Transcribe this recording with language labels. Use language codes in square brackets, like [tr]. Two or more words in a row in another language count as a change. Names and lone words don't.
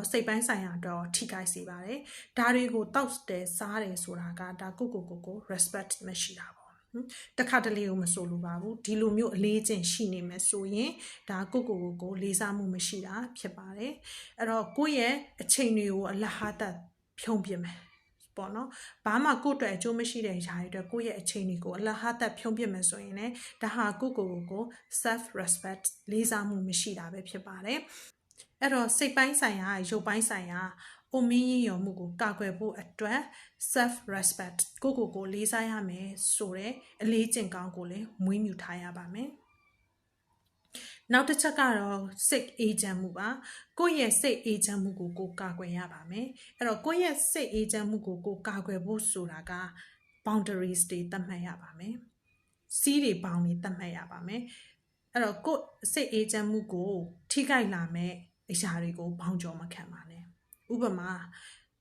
[my] စိတ်ပိုင်းဆိုင်ရာအတွက်ရောထိခိုက်စေပါတယ်ဒါတွေကိုတောက်တယ်စားတယ်ဆိုတာကဒါကို respect မရှိတာပေါ့တခါတလေကိုမဆိုလိုပါဘူးဒီလိုမျိုးအလေးကျင့်ရှိနေမယ်ဆိုရင်ဒါကိုလေးစားမှုမရှိ တာဖြစ်ပါတယ်အဲ့တော့ကိုယ့်ရဲ့အချိန်တွေကိုအလဟတဖြုံးပြမယ်ပေါ့နော်ဘာမှကိုယ့်အတွက်အကျိုးမရှိတဲ့ຢာတွေအတွက်ကိုယ့်ရဲ့အချိန်တွေကိုအလဟတဖြုံးပြ မယ်ဆိုရင်လည်းဒါဟာကို [en] self respect [my] လေးစားမှုမရှိတာပဲဖြစ်ပါတယ်အဲ့တော့စိတ်ပိုင်းဆိုင်ရာရုပ်ပိုင်းဆိုင်ရာအို မင်းရရော်မှုကိုကာကွယ်ဖို့အတွက် [en] self respect [my] ကိုလေးစားရမယ်ဆိုတဲ့အလေးကျင့်ကောင်းကို လည်းမွေးမြူထားရပါမယ်နောက်တစ်ချက်ကတော့စိတ်အေးချမ်းမှုပါကိုယ့်ရဲ့စိတ်အေးချမ်းမှုကိုကာကွယ်ရပါမယ်အဲ့တော့ကိုယ့်ရဲ့စိတ်အေးချမ်းမှုကိုကာကွယ်ဖို့ဆိုတာက boundaries တွေသတ်မှတ်ရပါမယ်စီးတွေပေါင်းတွေသတ်မှတ်ရပါမယ်အဲ့တော့ကိုယ်စိတ်အေးချမ်းမှုကိုထိခိုက်လာမဲ့အရာတွေကိုဘောင်ကျော်မခံပါနဲ့ဥပမာ